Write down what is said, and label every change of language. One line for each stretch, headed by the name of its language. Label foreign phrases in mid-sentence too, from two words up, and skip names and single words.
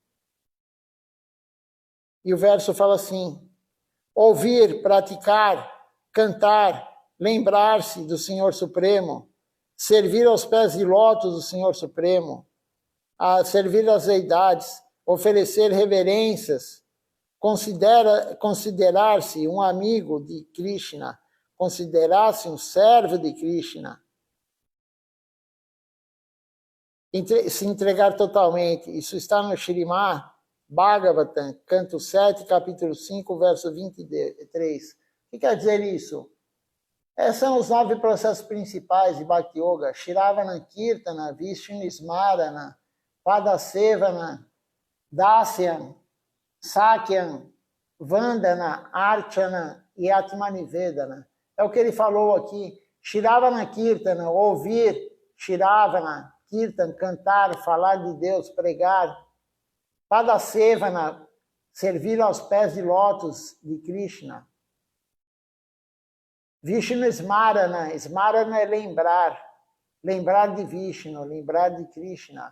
Portuguese: E o verso fala assim: ouvir, praticar, cantar, lembrar-se do Senhor Supremo, servir aos pés de lótus do Senhor Supremo, a servir as deidades, oferecer reverências, considerar-se um amigo de Krishna, considerar-se um servo de Krishna, se entregar totalmente. Isso está no Śrīmad Bhagavatam, canto 7, capítulo 5, verso 23. O que quer dizer isso? Esses são os 9 processos principais de Bhakti Yoga: Shravana, Kirtana, Vishnu Smarana, Padasevana, Dasyan, Sakyam, Vandana, Archana e Atmanivedana. É o que ele falou aqui. Shravana, Kirtana, ouvir, Shravana, Kirtan, cantar, falar de Deus, pregar. Padasevana, servir aos pés de lótus de Krishna. Vishnu Smarana, Smarana é lembrar, lembrar de Vishnu, lembrar de Krishna.